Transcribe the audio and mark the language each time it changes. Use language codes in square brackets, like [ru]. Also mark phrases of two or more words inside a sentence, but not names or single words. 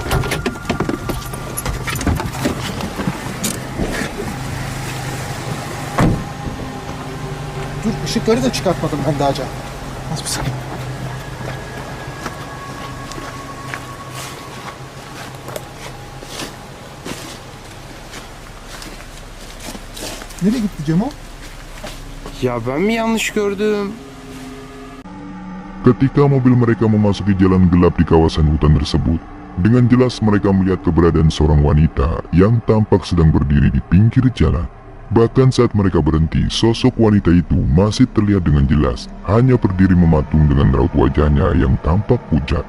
[tr] Dur, ışıkları da çıkartmadım ben daha önce. Az bir saniye. Nereye gitti Cemo? Ya ben mi yanlış gördüm? [id] Ketika mobil mereka memasuki jalan gelap di kawasan hutan tersebut, dengan jelas mereka melihat keberadaan seorang wanita yang tampak sedang berdiri di pinggir jalan. Bahkan saat mereka berhenti, sosok wanita itu masih terlihat dengan jelas, hanya berdiri mematung dengan raut wajahnya yang tampak pucat.